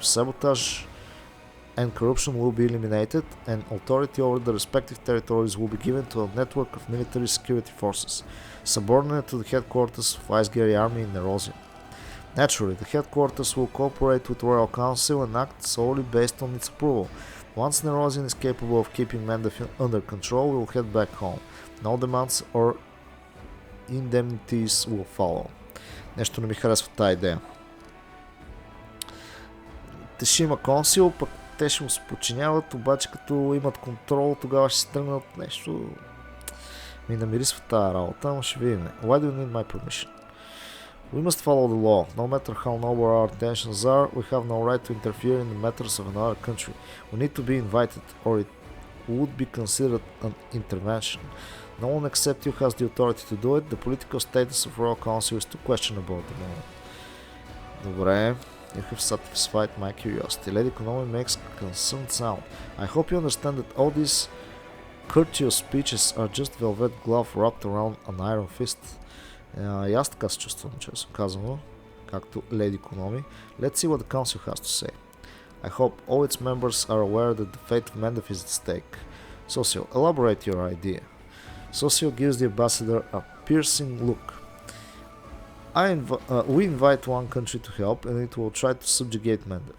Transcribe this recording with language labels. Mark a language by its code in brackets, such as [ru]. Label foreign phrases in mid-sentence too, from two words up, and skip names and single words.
[en] Sabotage and corruption will be eliminated, and authority over the respective territories will be given to a network of military security forces, subordinate to the headquarters of Icegar army in Erosion. Naturally, the headquarters will cooperate with the Royal Council and act solely based on its approval. Once Nerozian is capable of keeping Mendef under control, we will head back home. No demands or indemnities will follow. [bg] Нещо не ми харесва тази идея. Те ще има консил, пък те ще му се подчиняват, обаче като имат контрол, тогава ще се тръгнат нещо. Ми намирисва тази работа, ама ще видим. [en] Why do you need my permission? We must follow the law. No matter how noble our intentions are, we have no right to interfere in the matters of another country. We need to be invited, or it would be considered an intervention. No one except you has the authority to do it. The political status of Royal Council is too questionable at the moment. [bg] Добре. [en] You have satisfied my curiosity. Lady Konami makes concerned sound. I hope you understand that all these courteous speeches are just velvet glove wrapped around an iron fist. [bg] И аз така се чувствам, честно казано, както Lady Konami. [en] Let's see what the council has to say. I hope all its members are aware that the fate of Mendef is at stake. Socio, elaborate your idea. Socio gives the ambassador a piercing look. We invite one country to help, and it will try to subjugate Mendef.